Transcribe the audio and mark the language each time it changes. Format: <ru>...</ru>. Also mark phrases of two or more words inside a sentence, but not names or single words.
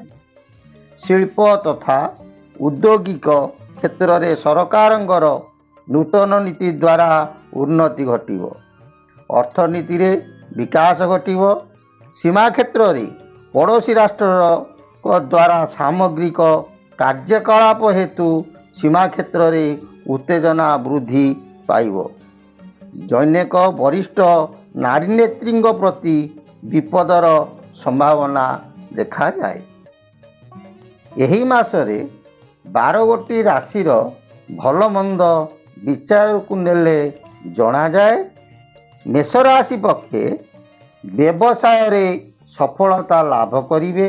<or>ଶିଳ୍ପ ତଥା ଔଦ୍ୟୋଗିକ କ୍ଷେତ୍ର ରେ ସରକାରଙ୍କର ନୂତନ ନୀତି ଦ୍ୱାରା ଉନ୍ନତି ଘଟିବ। ଅର୍ଥନୀତି ରେ ବିକାଶ ଘଟିବ। ସୀମା କ୍ଷେତ୍ର ରେ ପଡ଼ୋଶୀ ରାଷ୍ଟ୍ର ଦ୍ୱାରା ସାମରିକ କାର୍ଯ୍ୟକଳାପ ହେତୁ ସୀମା କ୍ଷେତ୍ର ରେ ଉତ୍ତେଜନା ବୃଦ୍ଧି ପାଇବ। ଜୈନିକ ବରିଷ୍ଠ ନାରୀ ନେତ୍ରୀ ପ୍ରତି ବିପଦର ସମ୍ଭାବନା ଦେଖାଯାଏ। ଏହି ମାସରେ 12 ଗୋଟି ରାଶିର ଭଲ ମନ୍ଦ ବିଚାର କୁ ନେଲେ ଜଣା ଯାଏ। ମେଷ ରାଶି ପକ୍ଷେ ବ୍ୟବସାୟ ରେ ସଫଳତା ଲାଭ କରିବେ।</or>